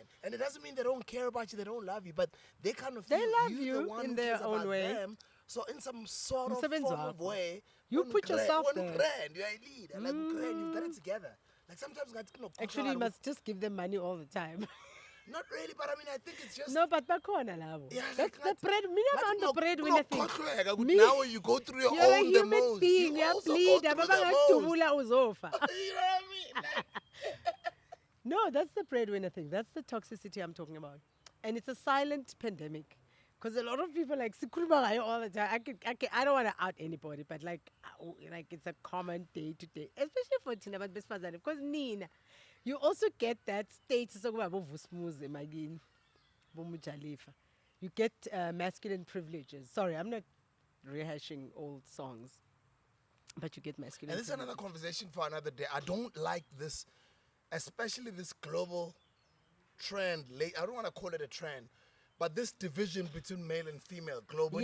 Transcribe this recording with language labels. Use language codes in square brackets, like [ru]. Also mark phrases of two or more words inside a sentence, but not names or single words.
[en] And it doesn't mean they don't care about you, they don't love you, but they kind of feel love you're you the one in who their cares own about way. them. So in some sort of Msebenzi form of wakho. way, You put yourself there. You're a leader. Like you've got it together. Like sometimes Actually, you must just give them money all the time. not really, but I think it's just No, but [zu] bakhona labo. [en] Yeah, That's like the bread. Me not on the breadwinner thing. Me, now when you go through your You're own a human demos, being. you You also bleed. go through the [zu] Ababangakudubula uzofa. [en] most. You know what I mean? Like, No, that's the breadwinner thing. That's the toxicity I'm talking about. And it's a silent pandemic. Because a lot of people [zu] sikhuluma ngayo [en] all the time. I don't want to out anybody, but like it's a common day to day, especially for [zu] thina abantu besifazane. [en] Because Nina, you also get that status of [zu] vusmuze magini, bomujalifa. [en] You get masculine privileges. Sorry, I'm not rehashing old songs, but you get masculine. and this is another conversation for another day. I don't like this, especially this global trend. I don't want to call it a trend, but this division between male and female globally,